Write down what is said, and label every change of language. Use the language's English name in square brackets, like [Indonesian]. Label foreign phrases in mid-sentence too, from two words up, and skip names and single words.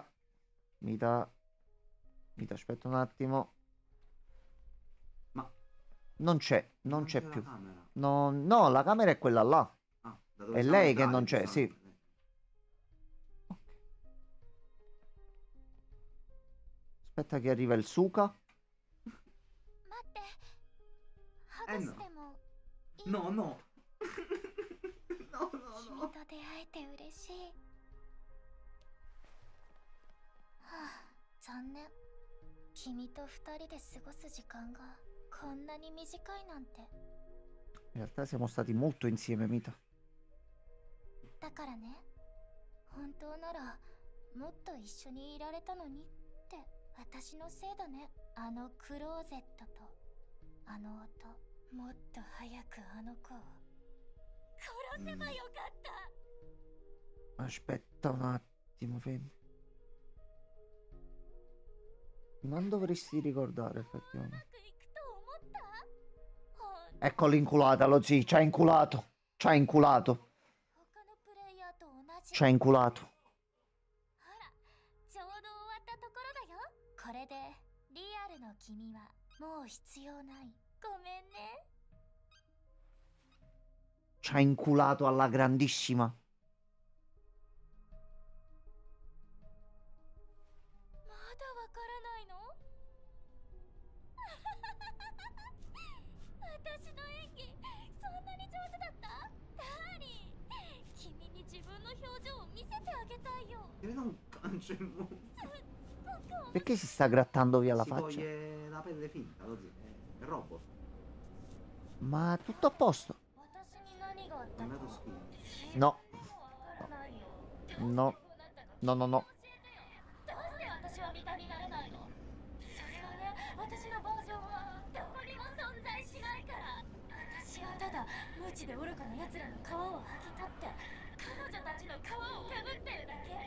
[Italian] Mita, aspetta un attimo. Ma Non c'è la più. camera. No, no, la camera è quella là. Ah, da dove È siamo lei che entrati, non c'è, sì. giustamente. Aspetta che arriva il Suka. [Japanese] 待って。ハグしてもいい？ [Italian] No, no. No, no, [Japanese] 君 [Italian] no. [Japanese] と出会えて嬉しい。はあ、残念。君と二人で過ごす時間がこんなに短いなんて。 [Italian] In realtà siamo stati molto insieme, Mita. [Japanese] だからね、本当ならもっと一緒にいられたのにって私のせいだね。あのクローゼットとあの音、もっと早くあの子を殺せばよかった。 [Italian] Aspetta un attimo, fermi. Non dovresti ricordare, [Japanese] う [Italian] effettivamente. [Japanese] まくいくと思った？ほん [Italian] Ecco l'inculata, lo zii. Ci ha inculato. Ci ha inculato. [Japanese] 他のプレイヤーと同じ。 [Italian] Ci ha inculato. [Japanese] ほら、ちょうど終わったところだよ。これでリアルの君はもう必要ない。ごめんね。 [Italian] ci ha inculato alla grandissima. [Japanese] まだわからないの？私の演技そんなに上手だった？ダーリン、君に自分の表情を見せてあげたいよ。 [Italian] Credo un cancello. Perché si sta grattando via la Si faccia? toglie la pelle finta, così. È robot. Ma tutto a posto. [Japanese] 私に何があっ [Italian] È [Japanese] たの？ [Italian] andato schifo. No, [Japanese] わからないよ。 [Italian] no, no, no, no. [Japanese] どうして私は味方になれないの？それはね、私のバージョンはどこにも存在しないから。私はただ無知で愚かな奴らの皮を剥ぎ取って彼女たちの皮をかぶってるだけ。